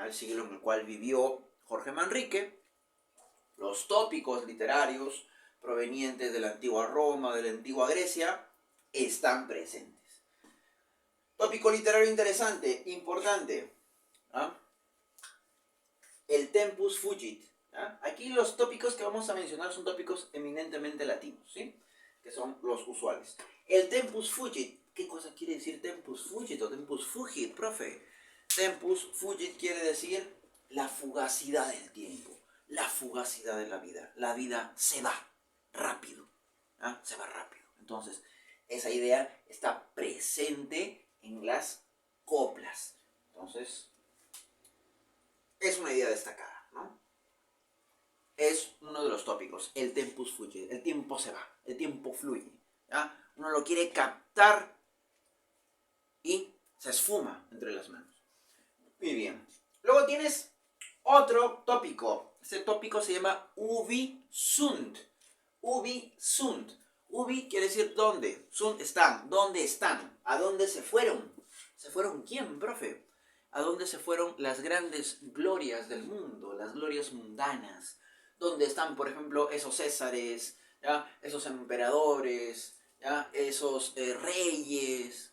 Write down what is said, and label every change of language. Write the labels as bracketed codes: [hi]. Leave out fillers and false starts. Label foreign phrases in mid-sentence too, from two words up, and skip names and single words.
[es] El siglo en el cual vivió Jorge Manrique, los tópicos literarios provenientes de la antigua Roma, de la antigua Grecia, están presentes. Tópico literario interesante, importante, ¿ah? El [la] tempus fugit. [es] ¿Ah? Aquí los tópicos que vamos a mencionar son tópicos eminentemente latinos, ¿sí? Que son los usuales. El [la] tempus fugit. [es] ¿Qué cosa quiere decir [la] tempus fugit [es] o [la] tempus fugit, [es] profe? [la] Tempus fugit [es] quiere decir la fugacidad del tiempo, la fugacidad de la vida. La vida se va rápido, ¿ah? Se va rápido. Entonces, esa idea está presente en las coplas. Entonces, es una idea destacada, ¿no? Es uno de los tópicos, el [la] tempus fugit, [es] el tiempo se va, el tiempo fluye, ¿ya? Uno lo quiere captar y se esfuma entre las manos. Muy bien. Luego tienes otro tópico. Este tópico se llama [la] ubi sunt. Ubi sunt. [es] Ubi quiere decir dónde. Sunt están. ¿Dónde están? ¿A dónde se fueron? ¿Se fueron quién, profe? ¿A dónde se fueron las grandes glorias del mundo? Las glorias mundanas. ¿Dónde están, por ejemplo, esos césares? ¿Ya? Esos emperadores. ¿Ya? Esos reyes.